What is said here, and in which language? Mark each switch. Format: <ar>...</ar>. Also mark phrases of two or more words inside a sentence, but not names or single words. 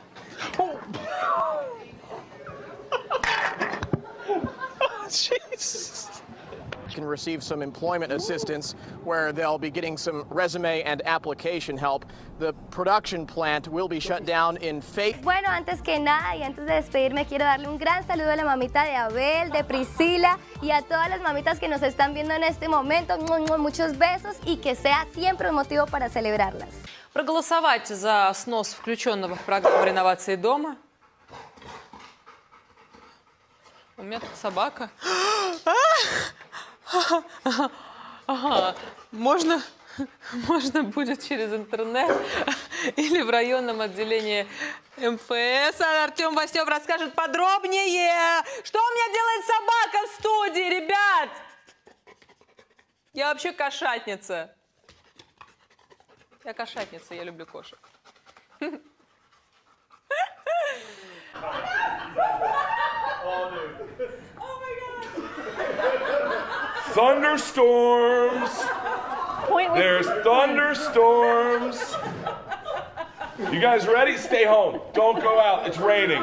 <en>Oh. Jesus. Can receive some employment assistance where they'll be getting some resume and application help. The production plant will be shut down in Faith.</en> <es>Bueno, antes que nada y antes de despedirme quiero darle un gran saludo a la mamita de Abel, de Priscila y a todas las mamitas que nos están viendo en este momento. Muchos besos y que sea siempre un motivo para celebrarlas.</es> <ru>Проголосовать за снос включенного в программу реновации дома. У меня тут собака. Ага. Можно будет через интернет или в районном отделении МФС. Артем Васёв расскажет подробнее. Что у меня делает собака в студии, ребят? Я вообще кошатница. Я кошатница, я люблю кошек.</ru> <en>Thunderstorms. There's thunderstorms. You guys ready? Stay home. Don't go out. It's raining.</en>